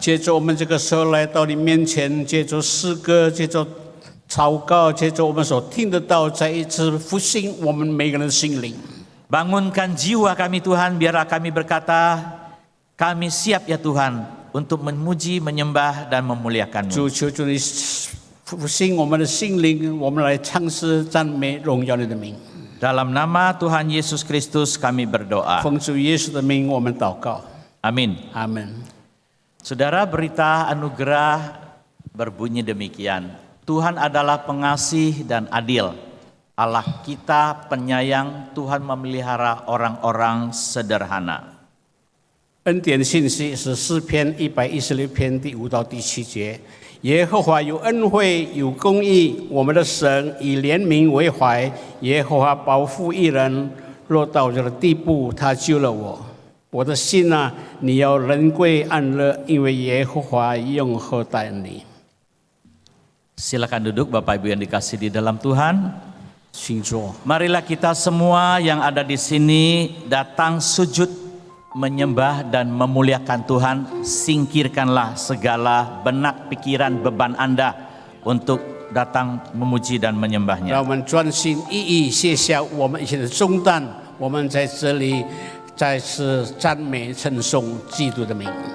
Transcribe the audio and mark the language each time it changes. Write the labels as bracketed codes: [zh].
[zh] 借着我们这个时候来到你面前，借着诗歌，借着祷告，借着我们所听得到，再一次复兴我们每个人的心灵。 [id] Bangunkan jiwa kami Tuhan, biarlah kami berkata, kami siap ya Tuhan untuk memuji, menyembah, dan memuliakan-Mu. [zh] 主，求主你复兴我们的心灵，我们来唱诗赞美荣耀你的名。 [id] Dalam nama Tuhan Yesus Kristus kami berdoa. [zh] 奉主耶稣的名，我们祷告。 [id] Amin. [zh] 阿门。 [id] Saudara, berita anugerah berbunyi demikian. Tuhan adalah pengasih dan adil. Allah kita penyayang, Tuhan memelihara orang-orang sederhana. [zh] 恩典信息是诗篇116篇第5到第7节。耶和华有恩惠，有公义，我们的神以怜悯为怀。耶和华保护一人，若到这个地步，他救了我。我的心啊，你要人归安乐，因为耶和华永厚待你。 [id] Silakan duduk Bapak Ibu yang dikasih di dalam Tuhan. [zh] 请坐。 [id] Marilah kita semua yang ada di sini datang sujud menyembah dan memuliakan Tuhan. Singkirkanlah segala benak, pikiran, beban Anda untuk datang memuji dan [zh] 让 [id] menyembahnya. [zh] 我们专心一意卸下我们一切的重担，我们在这里再次赞美称颂基督的名。